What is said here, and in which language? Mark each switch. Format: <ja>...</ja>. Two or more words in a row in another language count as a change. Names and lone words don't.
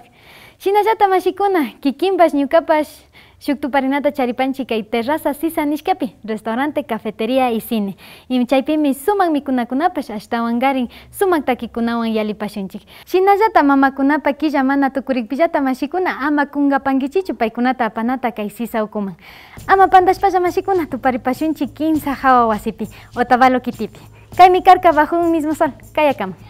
<qu>Shinallata mashikuna kikinpash ñukapash shuk tuparinata charipanchik kay terraza sisa nishkapi</qu> <es>restaurante, cafetería y cine.</es> <qu>Y chaypimi sumak mikunakunapash ashtawan karin sumak takikunawan yalipashunchik. Shinallata mamakunapa killa mana tukurikpillata mashikuna ama kungapankichichu paykunata apanata kay sisa ukuman. Ama pantashpalla mashikuna tuparipashunchik kinsa hawa wasipi Otavalo kitipi. Kaymi karka</qu> <es>bajo un mismo sol.</es> <qu>Kaya kama.</qu>